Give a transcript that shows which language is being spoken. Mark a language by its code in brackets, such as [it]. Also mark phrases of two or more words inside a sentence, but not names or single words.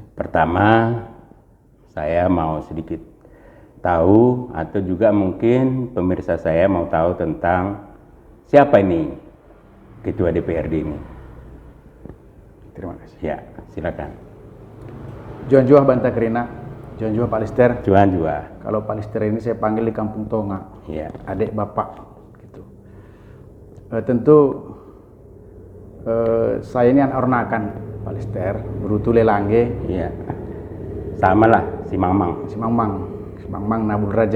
[id] Pertama, saya mau sedikit tahu, atau juga mungkin pemirsa saya mau tahu tentang siapa ini Ketua DPRD ini. Terima kasih. Ya, silakan. Johan Juah Banta Kerina, Johan Juah Pak Lister. Johan Juah. Kalau Pak Lister ini saya panggil di Kampung Tonga. Iya. Adik bapak, gitu. Tentu saya ini anak Ornakan, Pak Lister, Brutu Lelangge. Iya. Sama lah, si Mamang. Si Mamang Nabul Raja.